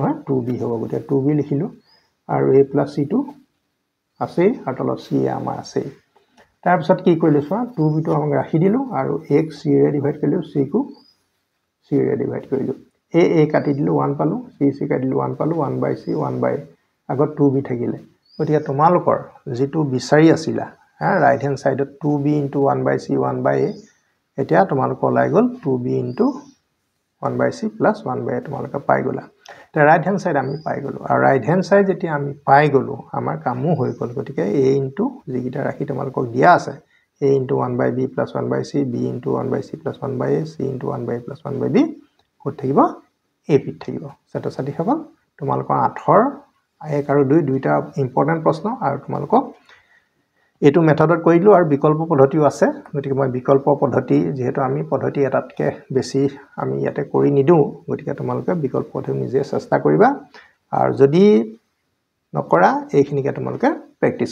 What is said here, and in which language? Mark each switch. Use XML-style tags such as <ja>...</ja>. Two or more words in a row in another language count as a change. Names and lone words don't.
<as>হয় 2b হ'ব গতিকে 2b লিখিলো আৰু a + c টো আছে আৰু তলত c আমাৰ আছে তাৰ পিছত কি কৰিলো চোৱা 2b টো আমি ৰাখি দিলো আৰু a c ৰে ডিভাইড কৰিলো c কো c ৰে ডিভাইড কৰিলো a কাটি দিলো 1 পালো c কাটিলো 1 পালো 1/c 1/a আগত 2b থাকিলে গতিকে তোমালোকৰ যেটো বিচাৰি আছিলা</as> <en>right hand side</en> <as>2b * 1/c 1/a এতিয়া তোমালোকৰ ওলাই গ'ল 2b * 1/c + 1/a তোমালোকে পাই গলা তে</as> <en>right hand side</en> <as>আমি পাই গলো আৰু</as> <en>right hand side</en> <as>যেতিয়া আমি পাই গলো আমাৰ কামো হৈ গল গতিকে a * যিকিটা ৰাখি তোমালোকক দিয়া আছে a * 1/b + 1/c b * 1/c + 1/a c * 1/a + 1/b কত থাকিব a পিত থাকিব ছাত্ৰ-ছাত্ৰী সকল তোমালোকৰ 8ৰ 1 আৰু 2 দুইটা ইম্পৰ্টেন্ট প্ৰশ্ন আৰু তোমালোকক এটো মেথডত কৰিলো আৰু বিকল্প পদ্ধতিও আছে গতিকে মই বিকল্প পদ্ধতি যেহেতু আমি পদ্ধতি এটাতকে বেছি আমি ইয়াতে কৰি নিদু গতিকে তোমালোকে বিকল্প পদ্ধতি নিজে চেষ্টা কৰিবা আৰু যদি নকৰা এইখিনিকে তোমালোকে প্ৰেক্টিস</as>